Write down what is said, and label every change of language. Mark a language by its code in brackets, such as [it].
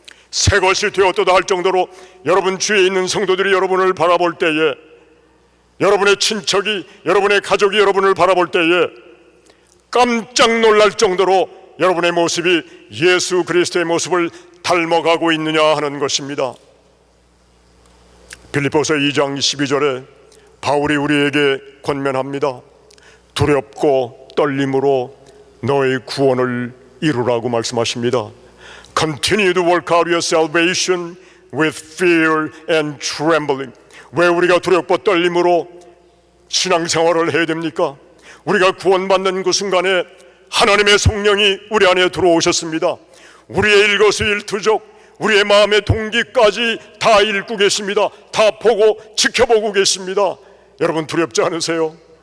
[ko] 새 것이 되었도다 할 정도로 여러분 주위에 있는 성도들이 여러분을 바라볼 때에, 여러분의 친척이, 여러분의 가족이 여러분을 바라볼 때에 깜짝 놀랄 정도로 여러분의 모습이 예수 그리스도의 모습을 닮아가고 있느냐 하는 것입니다. 빌립보서 2장 12절에 바울이 우리에게 권면합니다. 두렵고 떨림으로 너의 구원을 이루라고 말씀하십니다. [en] Continue to work out your salvation with fear and trembling. [ko] 왜 우리가 두렵고 떨림으로 신앙생활을 해야 됩니까? 우리가 구원받는 그 순간에 하나님의 성령이 우리 안에 들어오셨습니다. 우리의 일거수일투족, 우리의 마음의 동기까지 다 읽고 계십니다. 다 보고 지켜보고 계십니다. 여러분 두렵지 않으세요?